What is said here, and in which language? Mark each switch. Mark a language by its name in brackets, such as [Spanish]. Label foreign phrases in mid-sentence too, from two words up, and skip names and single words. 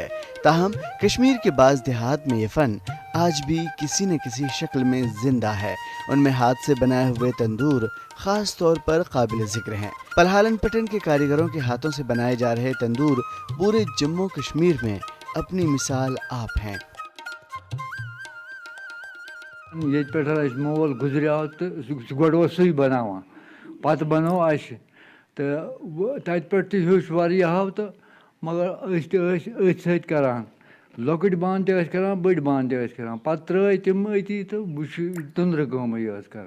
[Urdu] تاہم کشمیر کے بعض دیہات میں یہ فن آج بھی کسی نہ کسی شکل میں زندہ ہے۔ ان میں ہاتھ سے بنائے ہوئے تندور خاص طور پر قابل ذکر ہیں۔ پلہالن پٹن کے کاریگروں کے ہاتھوں سے بنائے جا رہے تندور پورے جموں کشمیر میں اپنی مثال آپ ہیں۔ [Kashmiri] یہ پہ مول گزریو تو گۄڈٕ اوس سُے بناوان، پتہٕ بنو اسہِ تہٕ تتہِ پٮ۪ٹھ تہِ ہیوٚچھ واریاہو تہٕ مگر أسۍ تہِ ٲسۍ أتھۍ سۭتۍ کران، لۄکٕٹۍ بانہٕ تہِ ٲسۍ کران، بٔڑۍ بانہٕ تہِ ٲسۍ کران، پتہٕ ترٛٲے تِم أتی تہٕ وٕچھ تٕنٛدرٕ کٲمٕے ٲس کران۔